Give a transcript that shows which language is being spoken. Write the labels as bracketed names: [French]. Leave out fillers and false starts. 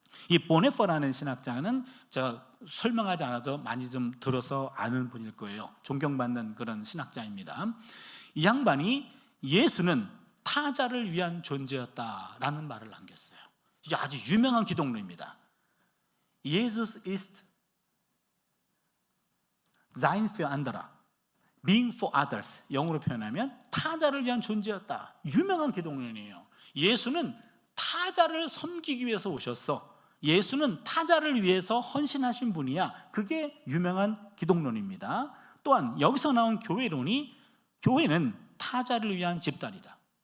[Korean] 이 보네퍼라는 신학자는 제가 설명하지 않아도 많이 좀 들어서 아는 분일 거예요. 존경받는 그런 신학자입니다. 이 양반이 예수는 타자를 위한 존재였다라는 말을 남겼어요. 이게 아주 유명한 기독론입니다. [German] Jesus ist sein für andere, [English] being for others. [Korean] 영어로 표현하면 타자를 위한 존재였다. 유명한 기독론이에요. 예수는 타자를 섬기기 위해서 오셨어. 예수는 타자를 위해서 헌신하신 분이야. 그게 유명한 기독론입니다. 또한 여기서 나온 교회론이, 교회는 타자를 위한 집단이다.